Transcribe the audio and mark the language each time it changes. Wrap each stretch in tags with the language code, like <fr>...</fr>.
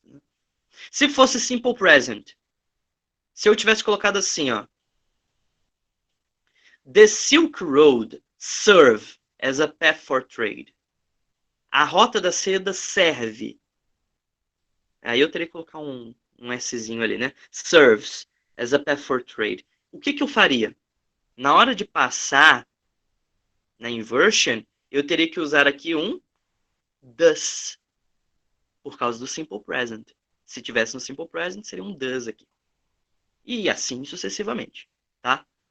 <pt>Né? Se fosse</pt> <en>simple present,</en> <pt>se eu tivesse colocado assim, ó,</pt> <en>The Silk Road serve as a path for trade.</en> <pt>A rota da seda serve. Aí eu teria que colocar um Szinho ali, né?</pt> <en>Serves as a path for trade.</en> <pt>O que eu faria? Na hora de passar na inversion, eu teria que usar aqui um does, por causa do simple present. Se tivesse no simple present, seria um does aqui. E assim sucessivamente, tá?</pt>